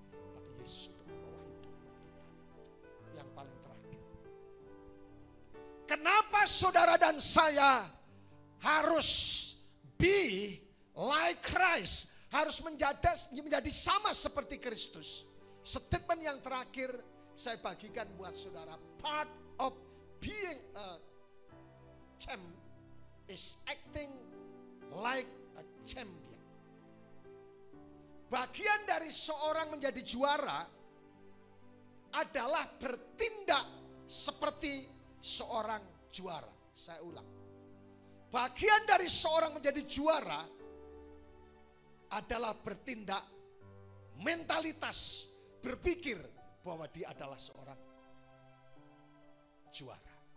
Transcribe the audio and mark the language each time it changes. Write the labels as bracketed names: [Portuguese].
[Indonesian] Tapi Yesus untuk membawa hidup buat kita. Yang paling terakhir, kenapa saudara dan saya harus [English] be like Christ? [Indonesian] Harus menjadi sama seperti Kristus. Statement yang terakhir saya bagikan buat saudara. [English] Part of being a champ is acting like a champion. [Indonesian] Bagian dari seorang menjadi juara adalah bertindak seperti seorang juara. Saya ulang. Bagian dari seorang menjadi juara adalah bertindak, mentalitas, berpikir bahwa dia adalah seorang juara.